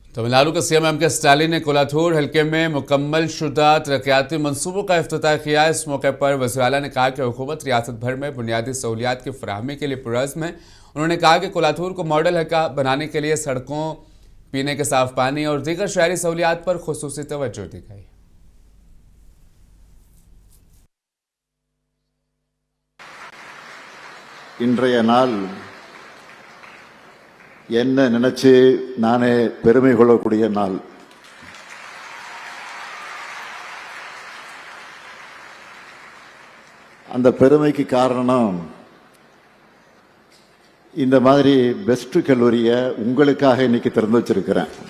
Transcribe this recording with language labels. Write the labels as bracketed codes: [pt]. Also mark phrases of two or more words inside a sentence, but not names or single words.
[ur] تمل ناڈو کے سی ایم ایم کے اسٹالن نے کولاتھور حلقے میں مکمل شدہ ترقیاتی منصوبوں کا افتتاح کیا. اس موقع پر وزیر اعلیٰ نے کہا کہ حکومت ریاست بھر میں بنیادی سہولیات کی فراہمی کے لیے پرعزم ہے. انہوں نے کہا کہ کولاتھور کو ماڈل حلقہ بنانے کے لیے سڑکوں، پینے کے صاف پانی اور دیگر شہری سہولیات پر خصوصی توجہ دی گئی. [ta] இன்றைய நாள் என்ன நினைச்சு நானே பெருமை கொள்ளக்கூடிய நாள். அந்த பெருமைக்கு காரணம் இந்த மாதிரி பெஸ்ட் கல்லூரியை உங்களுக்காக இன்னைக்கு திறந்து வச்சிருக்கிறேன்.